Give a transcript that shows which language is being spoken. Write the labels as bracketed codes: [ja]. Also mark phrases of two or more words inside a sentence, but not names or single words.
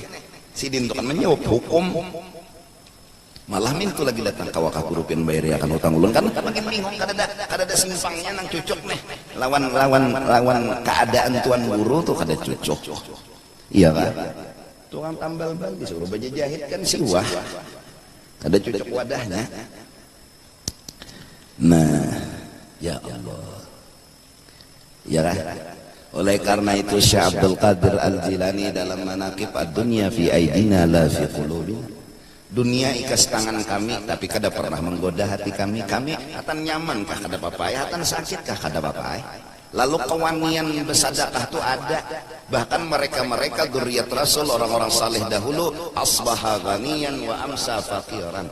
[bjn] Si din tuh kan menjawab hukum. Malah mintu lagi datang kawakah kurupin bayar ya kan hutang ulun kan makin bingung kada ada simpangnya nang cucuk nih lawan keadaan tuan guru tuh kada cucuk. Iya kan tukang tambal ban disuruh baja jahit kan siwah kada cucuk wadahnya. Nah [ar] يا الله [bjn] ya kan. Oleh karena itu Syekh Abdul Qadir Al-Jilani dalam manaqib [ar] الدنيا في أيدينا لا في قلوبنا. [bjn] Dunia ikas tangan kami, tapi kada pernah menggoda hati kami. Kami atan nyaman kah kada papai, atan sakit kah kada papai. Lalu kewanian bersedekah itu ada. Bahkan mereka dzurriyyat Rasul, orang-orang saleh dahulu, [ar] أصبح غنيا وأمسى فقيرا.